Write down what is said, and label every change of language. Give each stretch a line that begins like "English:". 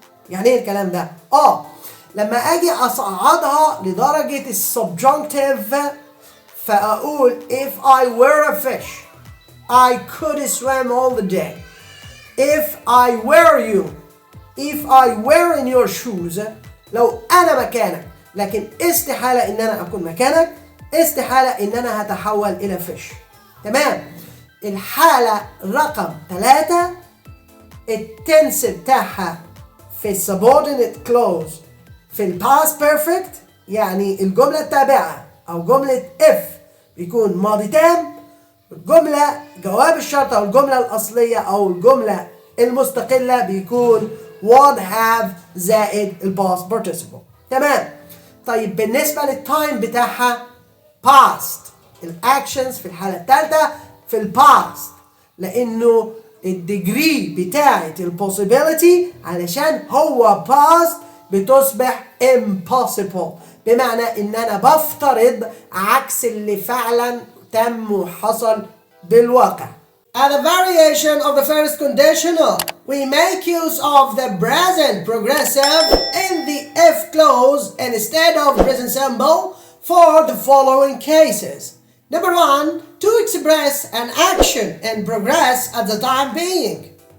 Arabic: يعني ايه الكلام ده؟ لما اجي اصعدها لدرجة السبجنكتيف فاقول
English: if I were a fish I could swim all the day. If I were you, if I were in your shoes،
Arabic: لو انا مكانك، لكن استحالة ان انا اكون مكانك، استحالة ان انا هتحول الى فيش. تمام. الحالة رقم 3 التنس بتاعها في subordinate clause في ال past perfect، يعني الجملة التابعة أو جملة if بيكون ماضي تام، الجملة جواب الشرط أو الجملة الأصلية أو الجملة المستقلة بيكون would have زائد ال past participle. تمام. طيب بالنسبة للتايم بتاعها past، الأكشنز في الحالة الثالثة في ال past لأنه الديجري بتاعت البوسيبيليتي علشان هو past بتصبح impossible، بمعنى ان انا بفترض عكس اللي فعلا تم وحصل بالواقع.
English: As a variation of the first conditional, we make use of the present progressive in the if clause instead of present simple for the following cases. Number 1, to express an action and progress at the time being.